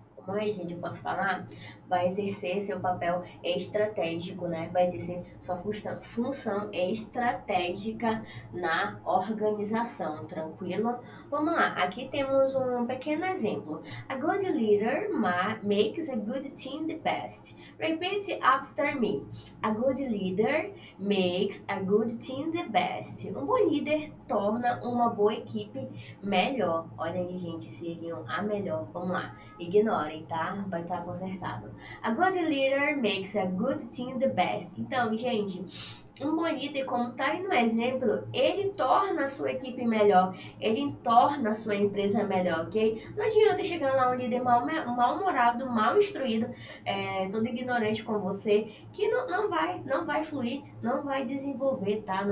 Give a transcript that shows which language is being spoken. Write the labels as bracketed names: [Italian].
[Portuguese] Como é, gente? Eu posso falar? Vai exercer seu papel estratégico, né? Vai exercer sua função estratégica na organização, tranquilo? Vamos lá, aqui temos um pequeno exemplo. [English] A good leader makes a good team the best. Repeat after me. A good leader makes a good team the best. [Portuguese] Um bom líder torna uma boa equipe melhor. Olha aí, gente, seriam a melhor. Vamos lá, ignorem, tá? Vai estar consertado. [English] A good leader makes a good team the best. [Portuguese] Então, gente, um bom líder, como tá aí no exemplo, ele torna a sua equipe melhor, ele torna a sua empresa melhor, ok? Não adianta chegar lá um líder mal-humorado, mal instruído, todo ignorante com você, que não vai fluir, não vai desenvolver, tá?